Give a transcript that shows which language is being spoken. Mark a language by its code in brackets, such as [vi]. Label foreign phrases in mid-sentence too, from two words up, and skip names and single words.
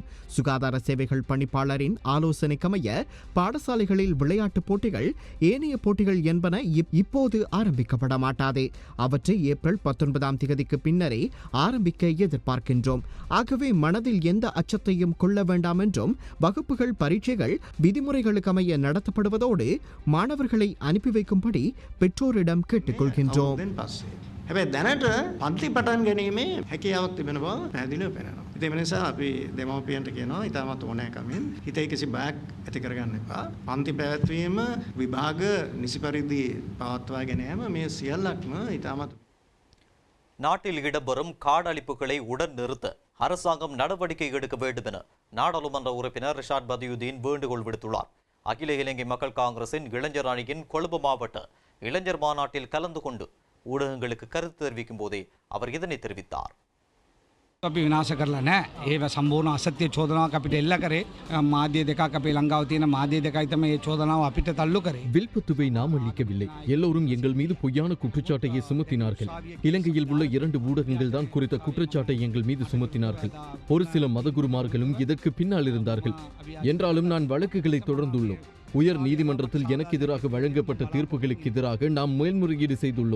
[ta] சுகாதார சேவைகள் பணிப்பாளரின் ஆலோசனைக்கமைய பாடசாலைகளில் விளையாட்டுப் போட்டிகள் ஏனைய போட்டிகள் என்பன இப்போது ஆரம்பிக்கப்பட மாட்டாது. அவற்றை ஏப்ரல் 19ஆம் தேதிக்கு பின்னரே ஆரம்பிக்க எதிர்பார்க்கின்றோம். ஆகவே மனதில் எந்த அச்சத்தையும் கொள்ள வேண்டாம் என்றும் வகுப்புகள் பரீட்சைகள் விதிமுறைகளுக்கமைய நடத்தப்படுவதோடு மாணவர்களை அனுப்பி வைக்கும்படி பெற்றோரிடம் கேட்டுக்கொள்கின்றோம். [si] හැබැයි දැනට පන්ති පටන් ගැනීමේ හැකියාවක් තිබෙන බව පැහැදිලිව පෙනෙනවා. ඉතින් ඒ නිසා අපි දෙමව්පියන්ට කියනවා ඉතාමත් ඕනෑකමින් හිතේ කිසි බයක් ඇති කරගන්න එපා. පන්ති පැවැත්වීම විභාග නිසි පරිදි පවත්වා ගෙන යාම මේ සියල්ලක්ම ඉතාමත් [ta] நாட்டில் இடம்பெறும் காடழிப்புகளை உடன் நிறுத்த அரசாங்கம் நடவடிக்கை எடுக்க வேண்டும் என நாடாளுமன்ற உறுப்பினர் ரிஷாட் பதியுதீன் வேண்டுகோள் விடுத்துள்ளார். அகில இலங்கை மக்கள் காங்கிரசின் இளைஞர் அணியின் கொழும்பு மாவட்ட இளைஞர் மாநாட்டில் கலந்து கொண்டு ஊடகங்களுக்கு கருத்து தெரிவிக்கும் போதே அவர் இதனை தெரிவித்தார். [si] අපි විනාශ කරලා නැහැ. ඒව සම්පූර්ණ අසත්‍ය චෝදනාවක් අපිට එල්ල කරේ. මාධ්‍ය දෙකක් අපේ ලංකාව තියෙන මාධ්‍ය දෙකයි තමයි මේ චෝදනාව අපිට තල්ලු කරේ. [ta] வில்பத்துவை நாம் அளிக்கவில்லை. எல்லோரும் எங்கள் மீது பொய்யான குற்றச்சாட்டையை சுமத்தினார்கள். இலங்கையில் உள்ள 2 ஊடகங்கள் தான் குறித்த குற்றச்சாட்டை எங்கள் மீது சுமத்தினார்கள். ஒரு சில மதகுருமார்களும் இதற்கு பின்னால் இருந்தார்கள். என்றாலும் நான் வழக்குகளை தொடர்ந்துள்ளோம். உயர் நீதிமன்றத்தில் எனக்கு எதிராக வழங்கப்பட்ட தீர்ப்புகளுக்கு எதிராக நாம் மேல்முறையீடு செய்துள்ளோம்.